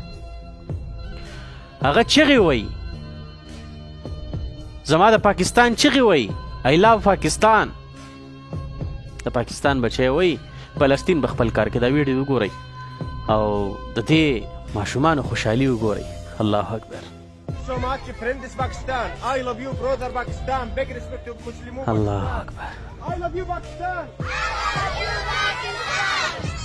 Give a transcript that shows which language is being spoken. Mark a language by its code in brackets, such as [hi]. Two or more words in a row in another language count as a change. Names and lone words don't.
[ps] هغه چغې وایي، زما د پاکستان چغې وایي [en] I love [ps] پاکستان. د پاکستان بچی وایي فلسطین به خپل کار کې. دا ویډیو وګورئ او د دې ماشومانو خوشحالي وګورئ. [ar] الله اکبر. [en] So much friend is Pakistan. I love you brother Pakistan. Big respect to Muslim. [ar] الله اکبر. [en] I love you Pakistan. I love you Pakistan.